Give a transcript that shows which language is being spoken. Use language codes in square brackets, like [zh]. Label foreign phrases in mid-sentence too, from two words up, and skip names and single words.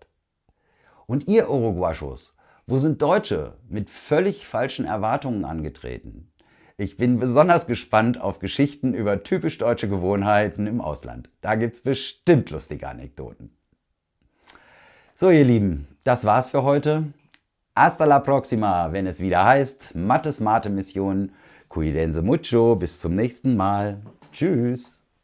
[de] Und ihr Uruguayos, wo sind Deutsche mit völlig falschen Erwartungen angetreten? Ich bin besonders gespannt auf Geschichten über typisch deutsche Gewohnheiten im Ausland. Da gibt's bestimmt lustige Anekdoten. So ihr Lieben, das war's für heute. [es] Hasta la próxima, [de] wenn es wieder heißt Mattes Mate Mission. [es] Cuídense mucho, [de] bis zum nächsten Mal. Tschüss.